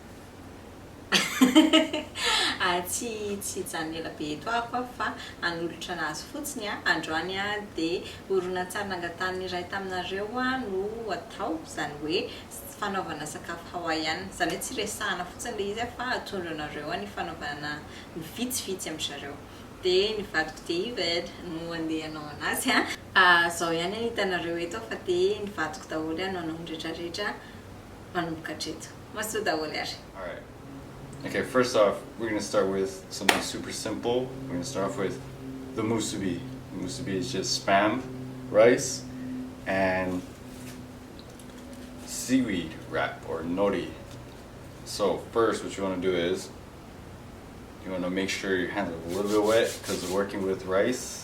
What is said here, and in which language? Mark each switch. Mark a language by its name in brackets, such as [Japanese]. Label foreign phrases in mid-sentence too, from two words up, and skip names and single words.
[Malagasy] Tsy zany ela be eto ako fa hanolotra anazy fotsiny androany dia horonantsary nangatahana iray taminareo no atao zany hoe fanaovana sakafo hawaiian zany hoe tsy resahana fotsiny le izy fa atondranareo ny fanaovana vitsivitsy amin'zareo. Dia ny vadiko David no andeha hanao anazy zao ihany hitanareo eto fa dia ny vadiko daholo hanao ny rehetrarehetra manomboka hatreto. Masoa daholo ary. [English] Alright. Okay, first off, we're going to start with something super simple. We're going to start off with the MUSUBI. MUSUBI is just spam, rice, and seaweed wrap or nori. So first what you want to do is you want to make sure your hands are a little bit wet because we're working with rice.